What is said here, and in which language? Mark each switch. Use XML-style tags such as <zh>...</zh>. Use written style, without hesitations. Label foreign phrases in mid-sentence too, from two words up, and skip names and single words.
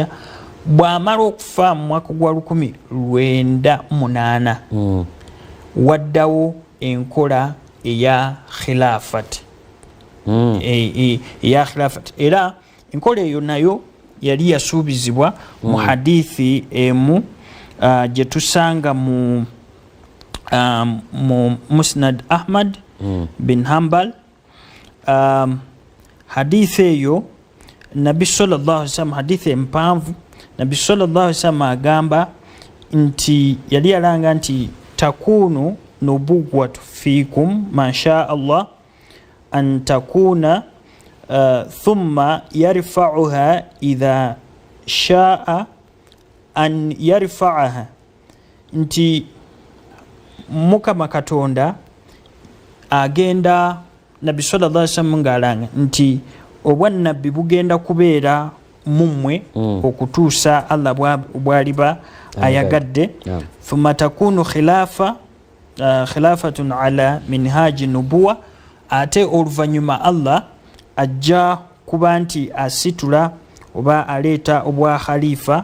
<lg>Bw'amala okufa mu mwaka gwa 1908 waddawo enkola eya khilafat. Eya khilafat era enkola eyo nayo yali yasuubizibwa mu hadithi emu gye tusanga mu Musnad Ahmad bin Hanbal. Hadithi eyo Nabi</lg> <ar>صلى الله عليه وسلم,</ar> <lg>hadithi empanvu, Nabi</lg> <ar>صلى الله عليه وسلم</ar> <lg>agamba nti yali alanga nti</lg> <ar>تكون النبوة فيكم ما شاء الله أن تكون ثم يرفعها إذا شاء أن يرفعها,</ar> <lg>nti Mukama Katonda agenda, Nabi</lg> <ar>صلى الله عليه وسلم</ar> <lg>ng'alanga nti obwannabbi bugenda kubeera mummwe okutuusa Allah bw'aliba ayagadde.</lg> <ar>ثم تكون خلافة على منهاج النبوة,</ar> <lg>ate oluvannyuma Allah ajja kuba nti asitula oba aleeta obwa khalifa.</lg>